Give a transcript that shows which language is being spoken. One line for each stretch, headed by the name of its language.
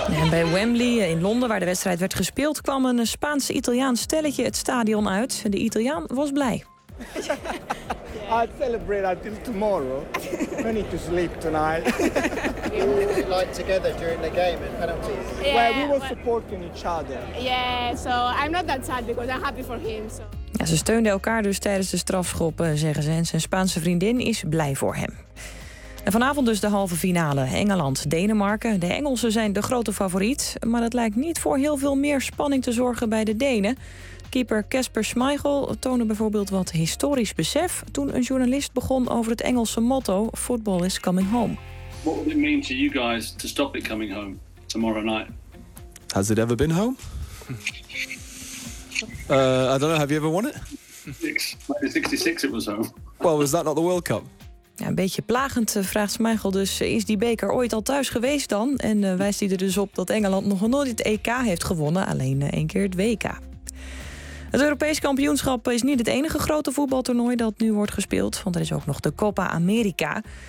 Dutch: Bij Wembley in Londen, waar de wedstrijd werd gespeeld, kwam een Spaans-Italiaans stelletje het stadion uit. De Italiaan was blij.
English: I'll celebrate until tomorrow. We need to sleep tonight. We were like together during the game and penalties. Yeah, well, we were supporting each other. Yeah, so I'm not that sad because I'm happy for him. So.
Dutch: Ja, ze steunden elkaar dus tijdens de strafschoppen, zeggen ze. En zijn Spaanse vriendin is blij voor hem. En vanavond dus de halve finale. Engeland-Denemarken. De Engelsen zijn de grote favoriet. Maar het lijkt niet voor heel veel meer spanning te zorgen bij de Denen. Keeper Kasper Schmeichel toonde bijvoorbeeld wat historisch besef toen een journalist begon over het Engelse motto:
English: Football is coming home. What would it mean to you guys to stop it coming home tomorrow night? Has it ever been home? I don't know, have you ever won it? 1966 it was home. Well, was that not the World Cup?
Dutch: Ja, een beetje plagend vraagt Schmeichel dus, is die beker ooit al thuis geweest dan? En wijst hij er dus op dat Engeland nog nooit het EK heeft gewonnen, alleen één keer het WK. Het Europees kampioenschap is niet het enige grote voetbaltoernooi dat nu wordt gespeeld, want er is ook nog de Copa America.